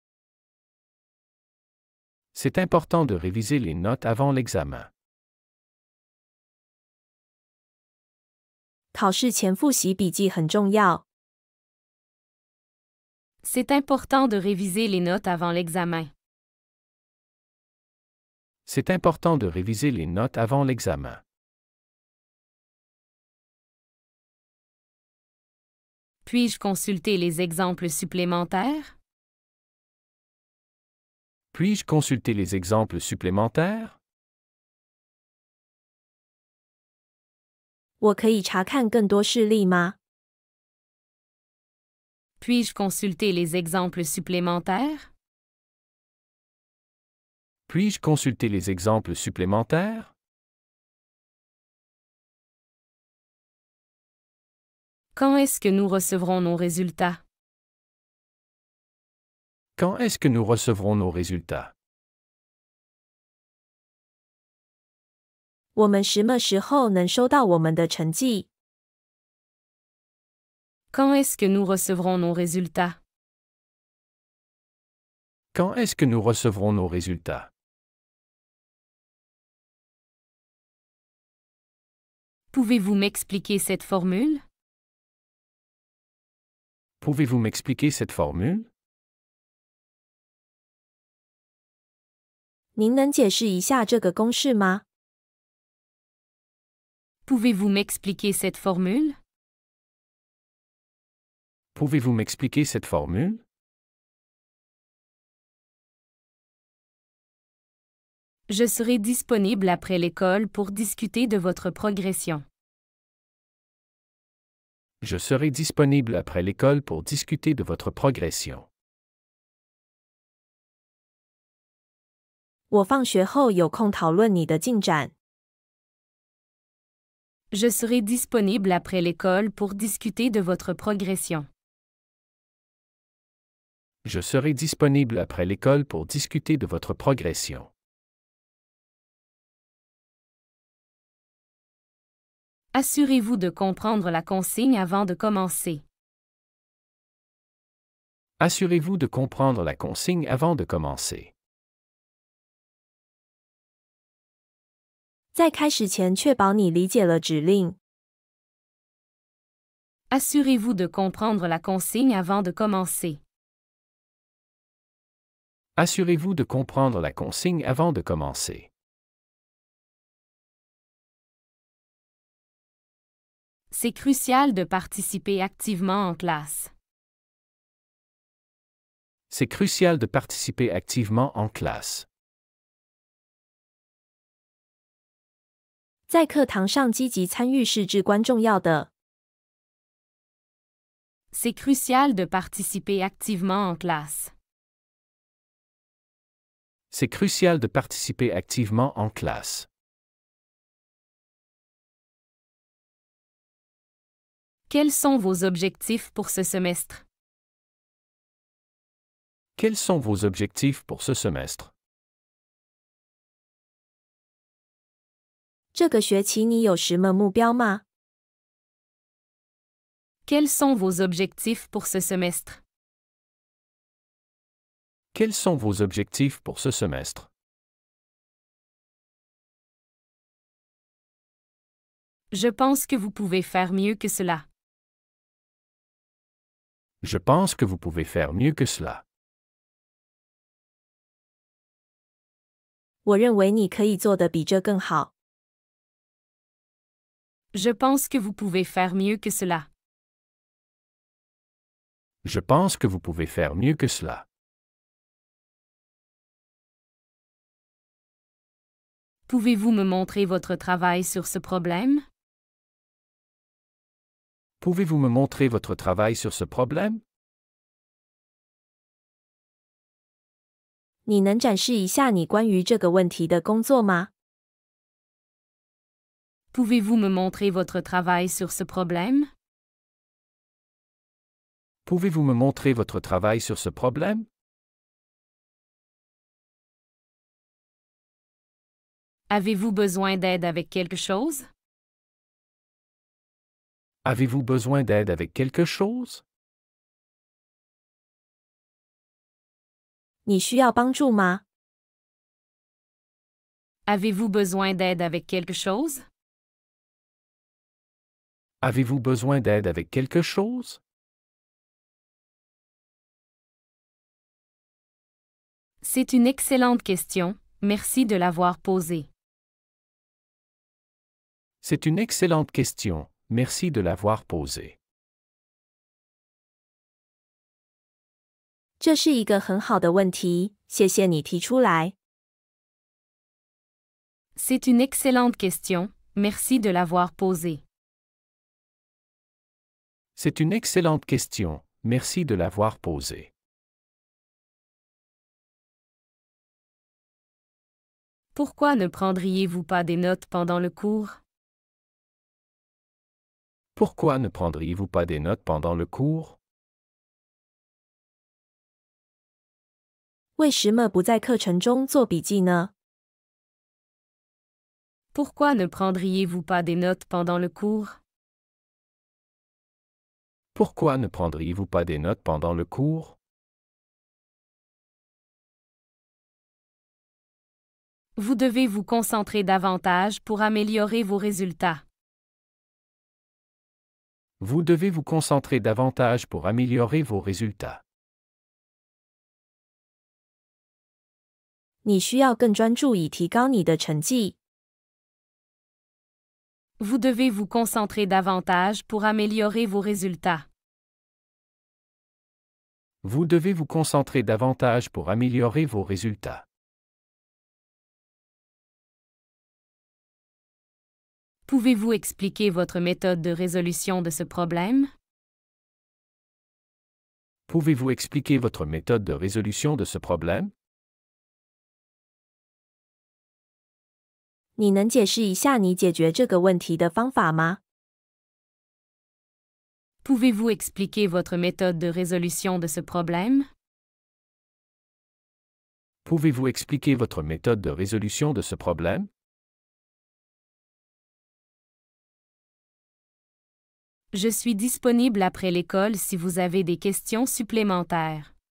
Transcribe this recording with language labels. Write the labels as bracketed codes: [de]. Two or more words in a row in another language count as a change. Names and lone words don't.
[fr] C'est important de réviser les notes avant l'examen. [zh] 考试前复习笔记很重要。 [fr] C'est important de réviser les notes avant l'examen. C'est important de réviser les notes avant l'examen. Puis-je consulter les exemples supplémentaires? Puis-je consulter les exemples supplémentaires? [zh] 我可以查看更多事例吗？ [fr] Puis-je consulter les exemples supplémentaires? Puis-je consulter les exemples supplémentaires? Quand est-ce que nous recevrons nos résultats? Quand est-ce que nous recevrons nos résultats? [zh] 我们什么时候能收到我们的成绩？ [fr] Quand est-ce que nous recevrons nos résultats? Quand est-ce que nous recevrons nos résultats? Pouvez-vous m'expliquer cette formule? Pouvez-vous m'expliquer cette formule? [zh] 您能解释一下这个公式吗？ [fr] Pouvez-vous m'expliquer cette formule? Pouvez-vous m'expliquer cette formule? Je serai disponible après l'école pour discuter de votre progression. Je serai disponible après l'école pour discuter de votre progression. [zh] 我放学后有空讨论你的进展。 [fr] Je serai disponible après l'école pour discuter de votre progression. Je serai disponible après l'école pour discuter de votre progression. Assurez-vous de comprendre la consigne avant de commencer. Assurez-vous de comprendre la consigne avant de commencer. [zh] 在开始前确保你理解了指令。 [fr] Assurez-vous de comprendre la consigne avant de commencer. Assurez-vous de comprendre la consigne avant de commencer. C'est crucial de participer activement en classe. C'est crucial de participer activement en classe. [zh] 在课堂上积极参与是至关重要的。 [fr] C'est crucial de participer activement en classe. C'est crucial de participer activement en classe. Quels sont vos objectifs pour ce semestre? Quels sont vos objectifs pour ce semestre? [zh] 这个学期你有什么目标吗？ [fr] Quels sont vos objectifs pour ce semestre? Quels sont vos objectifs pour ce semestre? Je pense que vous pouvez faire mieux que cela. Je pense que vous pouvez faire mieux que cela. [zh] 我认为你可以做得比这更好。 [fr] Je pense que vous pouvez faire mieux que cela. Je pense que vous pouvez faire mieux que cela. Pouvez-vous me montrer votre travail sur ce problème? Pouvez-vous me montrer votre travail sur ce problème? [zh] 你能展示一下你关于这个问题的工作吗？ [fr] Pouvez-vous me montrer votre travail sur ce problème? Pouvez-vous me montrer votre travail sur ce problème? Avez-vous besoin d'aide avec quelque chose? Avez-vous besoin d'aide avec quelque chose? [zh] 你需要帮助吗？ [fr] Avez-vous besoin d'aide avec quelque chose? Avez-vous besoin d'aide avec quelque chose? C'est une excellente question, merci de l'avoir posée. C'est une excellente question, merci de l'avoir posée. [zh] 这是一个很好的问题，谢谢你提出来。 [fr] C'est une excellente question, merci de l'avoir posée. C'est une excellente question, merci de l'avoir posée. Pourquoi ne prendriez-vous pas des notes pendant le cours? Pourquoi ne prendriez-vous pas des notes pendant le cours? [zh] 为什么不在课程中做笔记呢？ [fr] Pourquoi ne prendriez-vous pas des notes pendant le cours? Pourquoi ne prendriez-vous pas des notes pendant le cours? Vous devez vous concentrer davantage pour améliorer vos résultats. Vous devez vous concentrer davantage pour améliorer vos résultats. [zh] 你需要更专注以提高你的成绩。 [fr] Vous devez vous concentrer davantage pour améliorer vos résultats. Vous devez vous concentrer davantage pour améliorer vos résultats. Pouvez-vous expliquer votre méthode de résolution de ce problème? Pouvez-vous expliquer votre méthode de résolution de ce problème? [zh] 你能解释一下你解决这个问题的方法吗？ [fr] Pouvez-vous expliquer votre méthode de résolution de ce problème? Pouvez-vous expliquer votre méthode de résolution de ce problème? Je suis disponible après l'école si vous avez des questions supplémentaires.